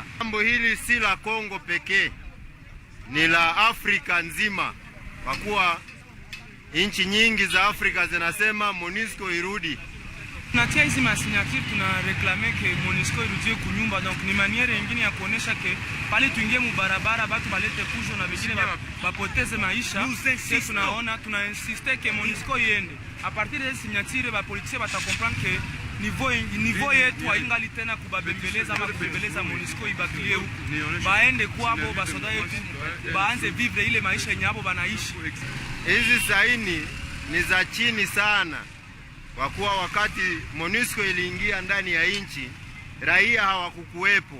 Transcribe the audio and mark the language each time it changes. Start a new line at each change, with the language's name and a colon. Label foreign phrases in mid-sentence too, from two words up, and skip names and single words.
Swahili: Jambo hili si la Kongo pekee, ni la Afrika nzima, kwa kuwa nchi nyingi za Afrika zinasema MONUSCO irudi. Tunatia hizi masignature, tuna reklame ke MONUSCO irudie kunyumba. Donc ni maniere nyingine ya kuonesha ke pale tuingie mu barabara batu balete pujo na vingine bapoteze maisha. Sisi tunaona tuna insiste ke MONUSCO iende.
French: A partir de signature
Swahili: ba politicien bata comprendre ke niveau yetu haingali tena kubabembeleza ama kubembeleza MONUSCO ibakilie huko. Baende kwabo basoda yetu baanze vivre ile maisha yenye hapo banaishi. Hizi saini ni za chini sana, kwa kuwa wakati MONUSCO iliingia ndani ya nchi, raia hawakukuwepo.